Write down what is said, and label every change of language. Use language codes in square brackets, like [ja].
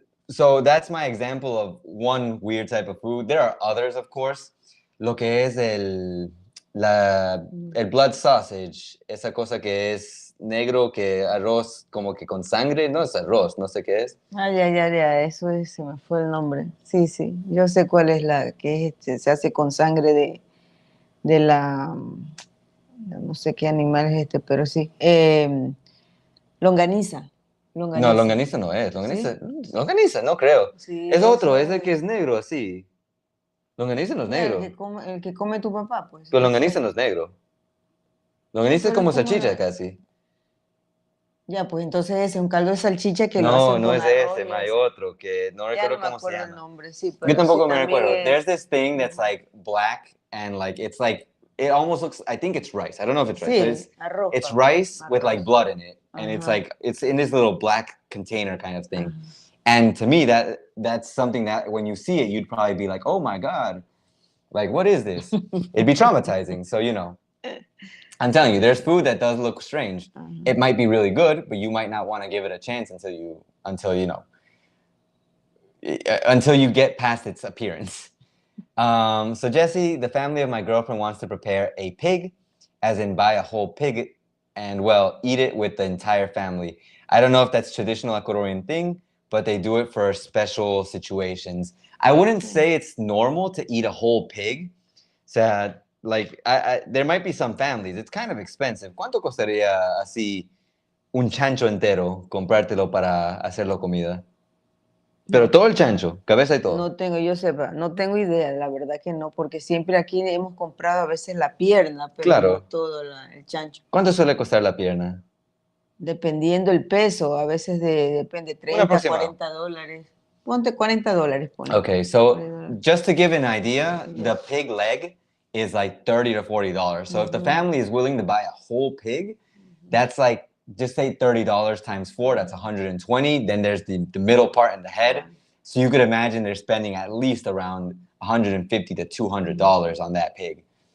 [en] So that's my example of one weird type of food. There are others, of course. [es] Lo que es el blood sausage, esa cosa que es negro, que arroz como que con sangre, no es arroz, no sé qué es. Ya, eso es, se me fue el nombre. Sí, yo sé cuál es la que se hace con sangre de la, no sé qué animal es este, pero sí. Longaniza. No, longaniza no es. Longaniza, no creo. Sí, es otro, es el que es negro así. Longaniza no es negro. El que come tu papá, pues. Pero longaniza no es negro. Longaniza es como salchicha casi. Ya, pues entonces ese es un caldo de salchicha que lo hacen no es ese, hay otro que no recuerdo cómo se llama. El nombre, sí, yo tampoco me recuerdo. [en] There's this thing that's like black and like it's like it almost looks, I think it's rice. I don't know if it's rice, but it's rice with like blood in it, and it's like it's in this little black container kind of thing. And to me, that's something that when you see it, you'd probably be like, oh my god, like what is this? It'd be traumatizing. So you know, I'm telling you, there's food that does look strange. It might be really good, but you might not want to give it a chance until you get past its appearance. So Jesse, the family of my girlfriend wants to prepare a pig, as in buy a whole pig and, well, eat it with the entire family. I don't know if that's traditional Ecuadorian thing, but they do it for special situations. I wouldn't say it's normal to eat a whole pig. So, like, there might be some families. It's kind of expensive. [es] ¿Cuánto costaría así un chancho entero, comprártelo para hacerlo comida? Pero todo el chancho, cabeza y todo. No tengo, yo sepa, no tengo idea, la verdad que no, porque siempre aquí hemos comprado a veces la pierna, pero Claro. no todo el chancho. ¿Cuánto suele costar la pierna? Dependiendo el peso, a veces depende, 30, 40 dólares. Ponte $40, pone. [en] Okay, so $40. just to give an idea, the pig leg is like $30 to $40. So if the family is willing to buy a whole pig, that's like, just say $30 times 4, that's 120. Then there's the middle part and the head. So you could imagine they're spending at least around $150 to $200 on that pig.